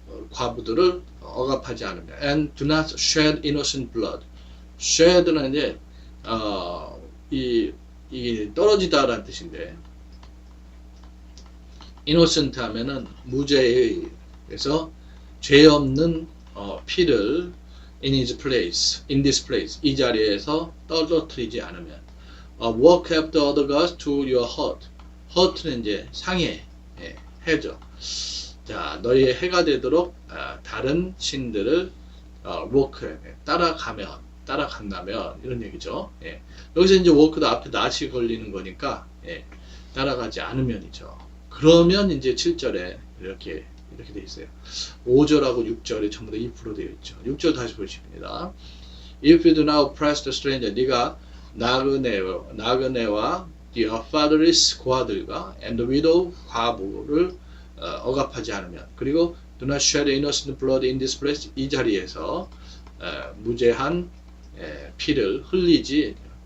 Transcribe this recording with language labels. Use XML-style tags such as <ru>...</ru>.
<ko>과부들을 억압하지 않으면</ko> <en>and do not shed innocent blood.</en> <ko>shed는 이제 이 떨어지다라는 뜻인데 innocent 하면은 무죄의 그래서 죄 없는 피를</ko> <en>in his place, in this place</en> <ko>이 자리에서 떨어뜨리지 않으면</ko> <en>work after other gods to your hurt.</en> <ko>hurt는 이제 상해, 해죠. 자, 너희의 해가 되도록 다른 신들을 work 따라간다면 이런 얘기죠. 여기서 이제 work도 앞에 낫이 걸리는 거니까 따라가지 않으면이죠. 그러면 이제 7절에 이렇게 이렇게 되어 있어요. 5절하고 6절이 전부 다 if로 되어 있죠. 6절 다시 보십니다.</ko> <en>If you do not oppress the stranger,</en> <ko>네가 나그네와</ko> <en>your fatherless</en> <ko>고아들과</ko> <en>and the widow</en> <ko>과부를 억압하지 않으면, 그리고</ko> <en>do not shed innocent blood in this place,</en> <ko>이 자리에서 무죄한 피를 흘리지</ko>